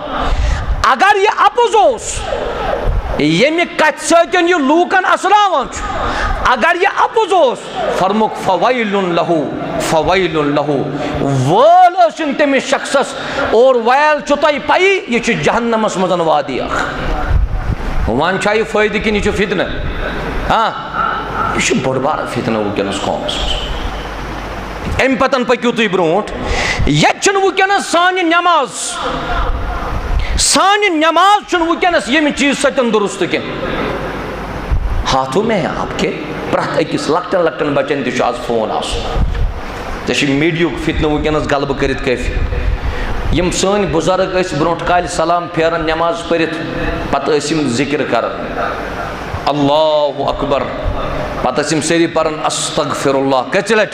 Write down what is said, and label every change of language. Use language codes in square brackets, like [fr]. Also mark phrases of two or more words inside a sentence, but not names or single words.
[ks] اگر یہ اپُز اوس ییٚمہِ کتھِ سۭتۍ یہِ لوٗکن اسناوان چھُ اگر یہ اپُز اوس فرموک فویل لہو وٲل ٲسِن تٔمِس شخصس اور ویل چھُ تۄہہِ پایی یہِ چھُ جہنمس منٛز وادی اکھ وۄنۍ چھا یہِ فٲیدٕ کِنہٕ یہِ چھُ فتنہٕ ہاں یہِ چھُ بوٚڑ بارٕ فتنہٕ وٕنکیٚنس قومس منٛز امہِ پتن پٔکِو تُہۍ برونٛٹھ ییٚتہِ چھُنہٕ وٕنکیٚنس سانہِ نٮ۪ماز چھُنہٕ وٕنکیٚنس ییٚمہِ چیٖز سۭتۍ درست کینٛہہ [ur] ہاتھوں میں ہے آپ کے [ks] پرٛٮ۪تھ أکِس لۄکٹٮ۪ن لۄکٹٮ۪ن بچن تہِ چھُ آز فون آسان ژےٚ چھِ میٖڈیہُک فتنہٕ وٕنکیٚنس غلبہٕ کٔرِتھ کٲفی یم سٲنۍ بُزرگ ٲسۍ برونٛٹھ کالہِ سلام پھیران نٮ۪ماز پٔرِتھ پتہٕ ٲسۍ یم ذکر کران [ar] اللہ اکبر [ks] پتہٕ ٲسۍ یم سٲری پران [ar] استغفر اللہ [ks] کٔژِ